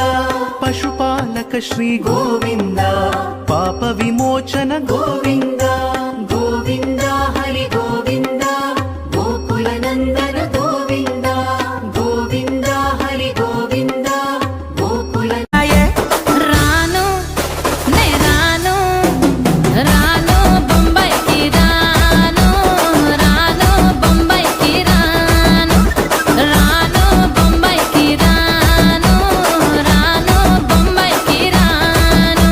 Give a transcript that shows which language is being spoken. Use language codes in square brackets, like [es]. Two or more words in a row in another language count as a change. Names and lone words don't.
[kn] ಪಶುಪಾಲಕ ಶ್ರೀ ಗೋವಿಂದ ಪಾಪ ವಿಮೋಚನ ಗೋವಿಂದ ಗೋವಿಂದ ಹರಿ ಗೋವಿಂದ ಗೋಕುಲ ನಂದನ ಗೋವಿಂದ ಗೋವಿಂದ ಹರಿ ಗೋವಿಂದ ಗೋಕುಲ [te] రాను నే రాను రాను బొంబాయికి రాను రాను బొంబాయికి రాను రాను బొంబాయికి రాను రాను బొంబాయికి రాను